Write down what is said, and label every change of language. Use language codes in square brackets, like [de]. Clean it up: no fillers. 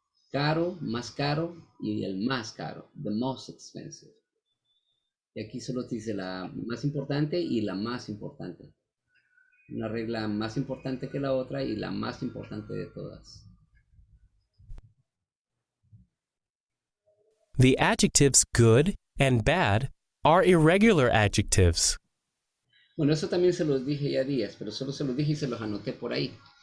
[es] Caro, más caro y el más caro. [en] The most expensive. [es] Y aquí solo dice la más importante y la más importante. Una regla más importante que la otra y la más importante de todas. [en] The adjectives good and bad are irregular adjectives. [es] Bueno, eso también se los dije ya días, pero solo se los dije y se los anoté por ahí.